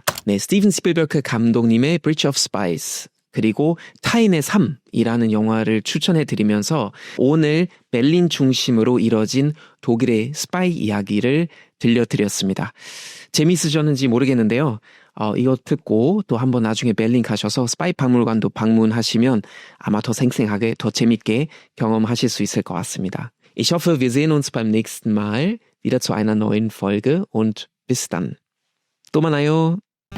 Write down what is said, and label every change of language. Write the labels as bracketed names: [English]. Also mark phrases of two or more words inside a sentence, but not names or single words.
[Korean] 네, 스티븐 스필버그 감독님의 Bridge of Spies 그리고 타인의 삶이라는 영화를 추천해드리면서 오늘 베를린 중심으로 이뤄진 독일의 스파이 이야기를 들려드렸습니다. 재미있으셨는지 모르겠는데요. 이거 듣고 또 한번 나중에 베를린 가셔서 스파이 박물관도 방문하시면 아마 더 생생하게, 더 재밌게 경험하실 수 있을 것 같습니다. [German] Ich hoffe, wir sehen uns beim nächsten Mal wieder zu einer neuen Folge und bis dann. [Korean] 또 만나요.